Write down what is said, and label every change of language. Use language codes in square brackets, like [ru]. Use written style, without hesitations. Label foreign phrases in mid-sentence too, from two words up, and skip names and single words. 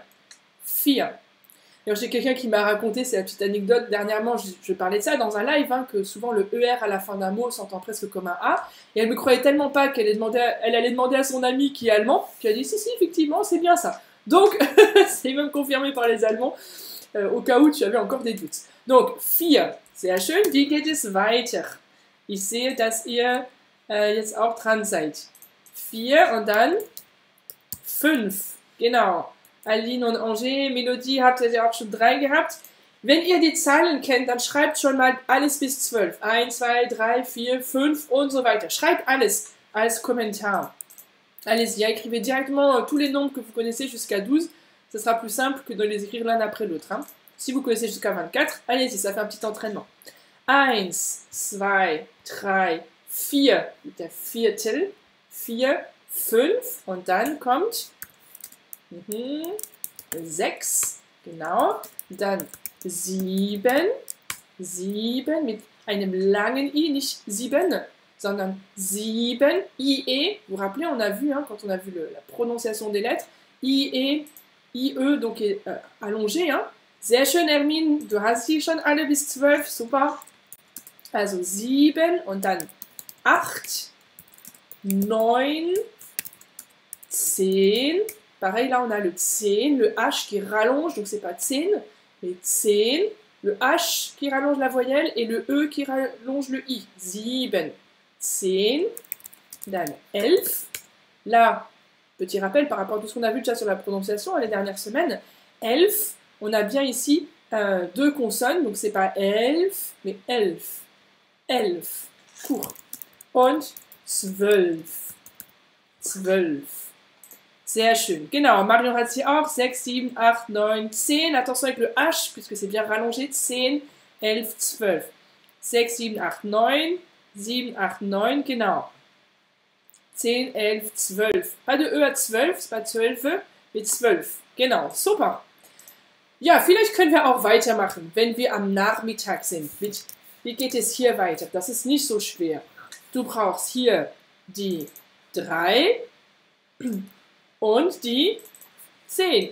[fr] Alors j'ai quelqu'un qui m'a raconté, c'est la petite anecdote, dernièrement je parlais de ça dans un live, hein, que souvent le ER à la fin d'un mot s'entend presque comme un A, et elle me croyait tellement pas qu'elle allait demander à son ami qui est allemand, qui a dit si effectivement c'est bien ça. Donc c'est même confirmé par les Allemands. Au cas où tu avais encore des doutes. Donc, 4. [de] Sehr schön. Wie geht es weiter? Ich sehe, dass ihr jetzt auch dran seid. 4 und dann 5. Genau. Aline und Angers, Melodie habt ihr ja auch schon 3 gehabt. Wenn ihr die Zahlen kennt, dann schreibt schon mal alles bis 12. 1, 2, 3, 4, 5 und so weiter. Schreibt alles als Kommentar. [fr] Allez-y, écrivez directement tous les nombres que vous connaissez jusqu'à 12. Ce sera plus simple que de les écrire l'un après l'autre. Hein. Si vous connaissez jusqu'à 24, allez-y, ça fait un petit entraînement. 1, 2, 3, 4, [de] der Viertel, 4, 5 und dann kommt 6, genau, dann 7 mit einem langen I, nicht 7, sondern 7, [fr] IE, vous vous rappelez, on a vu, hein, quand on a vu la prononciation des lettres, IE, IE, donc est allongé. Hein. [de] Sehr schön, Hermine, du hast sie schon alle bis 12, super. Also 7 und dann 8, 9, 10. [fr] Pareil, là on a le 10, le H qui rallonge, donc c'est pas 10, mais 10. Le H qui rallonge la voyelle et le E qui rallonge le I. [de] 7, 10, dann 11. [fr] Là, petit rappel par rapport à tout ce qu'on a vu déjà sur la prononciation les dernières semaines. 11, on a bien ici 2 consonnes, donc c'est pas elf, mais elf. Elf, court. Und 12. [de] Sehr schön. Genau, Marion hat sie auch. 6, 7, 8, 9, 10. [fr] Attention avec le H, puisque c'est bien rallongé. 10, 11, 12. 6, 7, 8, 9. [de] 7, 8, 9, genau. 10, 11, 12. [fr] Pas de E à 12, c'est pas 12, mais 12. [de] Genau, super. Ja, vielleicht können wir auch weitermachen, wenn wir am Nachmittag sind. Wie geht es hier weiter? Das ist nicht so schwer. Du brauchst hier die 3 und die 10.